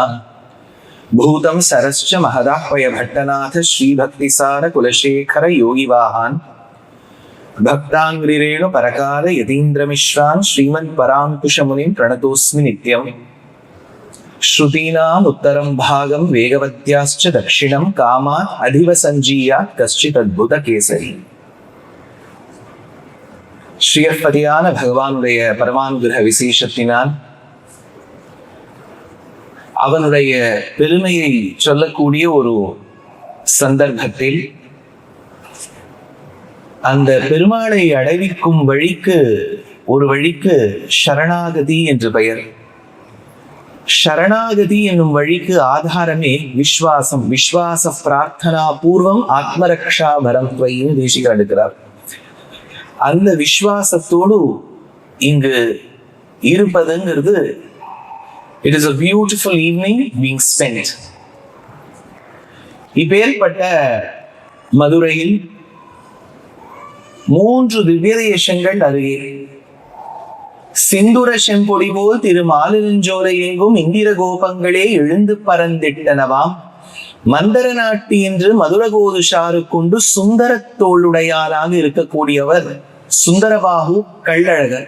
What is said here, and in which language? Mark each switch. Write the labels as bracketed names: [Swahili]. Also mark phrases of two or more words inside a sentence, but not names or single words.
[Sanskrit] भूतं सरश्च महदाह्वयभट्टनाथ श्रीभक्तिसार कुलशेखर योगिवाहान् भक्ताङ्घ्रिरेणु परकाल यतीन्द्रमिश्रान् श्रीमत्पराङ्कुशमुनिं प्रणतोऽस्मि नित्यम्। श्रुतीनाम् उत्तरं भागं वेगवत्याश्च दक्षिणं कामात् अधिवसञ्जीयात् कश्चिदद्भुतकेसरी। [Tamil] ஸ்ரீயற்பதியான பகவானுடைய பரமானுகிரக விசேஷத்தினால் அவனுடைய பெருமையை சொல்லக்கூடிய ஒரு சந்தர்ப்பத்தில் அந்த பெருமாளை அடைவிக்கும் ஒரு வழிக்கு சரணாகதி என்று பெயர். சரணாகதி என்னும் வழிக்கு ஆதாரமே விஸ்வாசம். [Sanskrit] विश्वास प्रार्थना पूर्वम् आत्मरक्षा [Tamil] பரத்வைன்னு தேசிகர் எடுக்கிறார். அந்த விஸ்வாசத்தோடு இங்கு இருப்பதுங்கிறது [English] it is a beautiful evening being spent. [Tamil] இப்பேற்பட்ட மதுரையில் 3 திவ்ய தேசங்கள் அருகே சிந்துர செம்பொடி போல் திரு மாலிருஞ்சோலை எங்கும் இந்திர கோபங்களே எழுந்து பறந்திட்டனவாம் மந்தர நாட்டு என்று மதுரகோதுஷாரு கொண்டு சுந்தர தோளுடையாராக இருக்கக்கூடியவர் சுந்தரபாகு கள்ளழகர்.